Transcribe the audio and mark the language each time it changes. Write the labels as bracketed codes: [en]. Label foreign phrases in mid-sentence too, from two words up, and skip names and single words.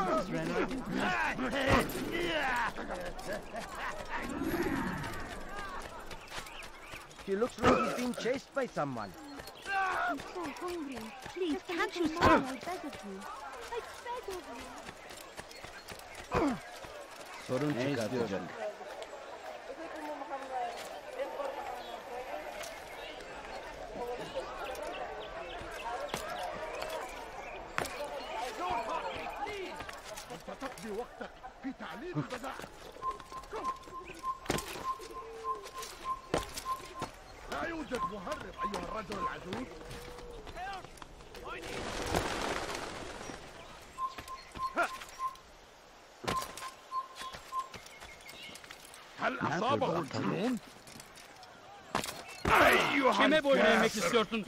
[en] He looks like he's being chased by someone. I'm so hungry. Please, can't you stop? I beg of you. I beg of you. [tr] Sorun çıkartacak. [ar] تقضي وقتك في تعليم البدع. لا يوجد مهرب أيها الرجل العجوز. هل أصابه الجنون؟ أيها [tr] Kime boyun eğmek istiyorsun?